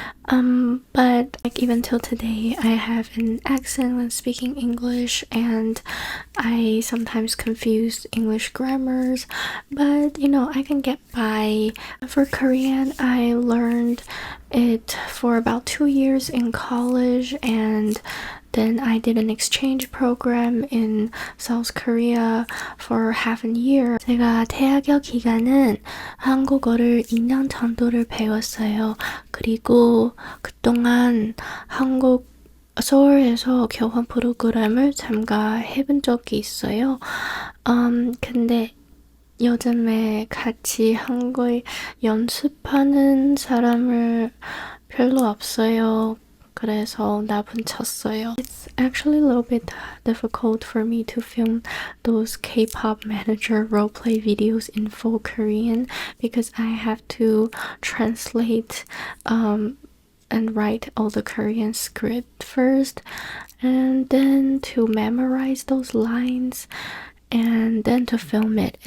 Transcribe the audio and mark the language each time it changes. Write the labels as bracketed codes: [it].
[en] But like even till today, I have an accent when speaking English, and I sometimes confuse English grammars, but I can get by. For Korean, I learned it for about 2 years in college, and then I did an exchange program in South Korea for half a year. [ko] 제가 대학교 기간은 한국어를 2년 정도를 배웠어요. 그리고 그동안 서울에서 교환 프로그램을 참가해본 적이 있어요. 근데 요즘에 같이 한국어 연습하는 사람을 별로 없어요. 그래서 나분 쳤어요. [en] It's actually a little bit difficult for me to film those K-pop manager roleplay videos in full Korean because I have to translate and write all the Korean script first, and then to memorize those lines, and then to film it.